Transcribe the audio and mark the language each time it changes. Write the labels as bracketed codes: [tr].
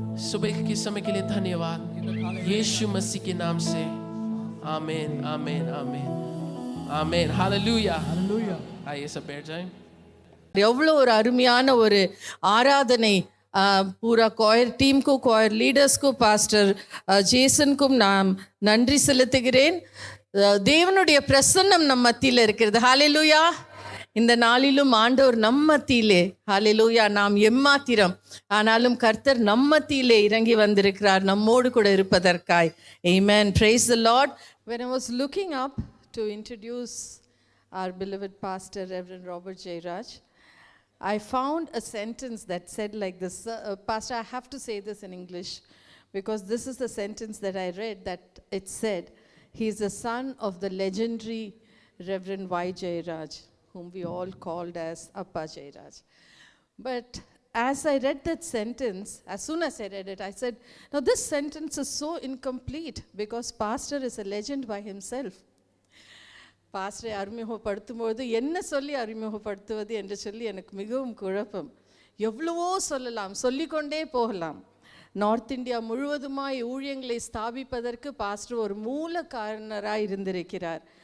[hi] सुबह के समय के लिए धन्यवाद यीशु मसीह के नाम से आमीन आमीन आमीन आमीन हालेलुया आइए सब बैठ जाएं [ta] எவ்வளோ ஒரு அருமையான ஒரு ஆராதனை பூரா கோயர் டீமுக்கும் கோயர் லீடர்ஸ்க்கும் பாஸ்டர் ஜேசனுக்கும் நான் நன்றி செலுத்துகிறேன் தேவனுடைய பிரசன்னம் நம் மத்தியில் இருக்கிறது ஹalleluya இந்த நாளிலும் ஆண்டவர் நம் மத்தியிலே ஹalleluya நாம் எம்மாத்திரம் ஆனாலும் கர்த்தர் நம் மத்தியிலே இறங்கி வந்திருக்கிறார் நம்மோடு கூட இருப்பதற்காய் [en] amen praise the lord when I was looking up to introduce our beloved pastor, Reverend Robert J. Raj, I found a sentence that said like this. Pastor, I have to say this in English because this is the sentence that I read, that it said, he is the son of the legendary Reverend Y. J. Raj, whom we all called as Appa J. Raj. But as I read that sentence, as soon as I read it, I said, now this sentence is so incomplete because pastor is a legend by himself. [ta] பாஸ்டரை அறிமுகப்படுத்தும்போது என்ன சொல்லி அறிமுகப்படுத்துவது என்று சொல்லி எனக்கு மிகவும் குழப்பம். எவ்வளவோ சொல்லலாம், சொல்லிக்கொண்டே போகலாம். நார்த் இந்தியா முழுவதுமாய் ஊழியங்களை ஸ்தாபிப்பதற்கு பாஸ்டர் ஒரு மூல காரணராக இருந்திருக்கிறார்.